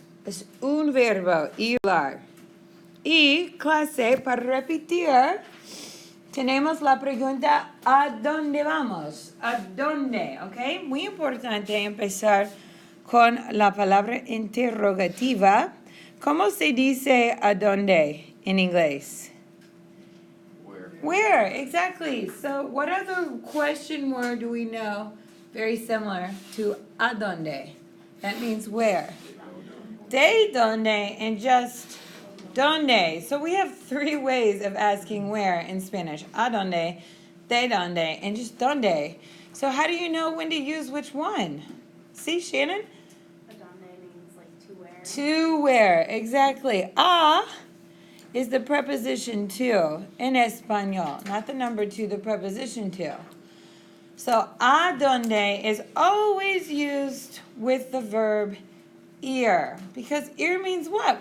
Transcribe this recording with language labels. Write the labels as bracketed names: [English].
[Spanish] Es un verbo, ir. Y clase, para repetir, tenemos la pregunta, ¿a dónde vamos? ¿A dónde? ¿Ok? Muy importante empezar con la palabra interrogativa. ¿Cómo se dice a dónde en inglés? [English] Where, exactly. So what other question word do we know very similar to a dónde? That means where. De dónde and just dónde. So we have three ways of asking where in Spanish. A dónde, de dónde, and just dónde. So how do you know when to use which one? See, Shannon? A dónde means like to where. To where, exactly. A is the preposition to in Espanol, not the number two, the preposition to. So, a donde is always used with the verb ir, because ir means what?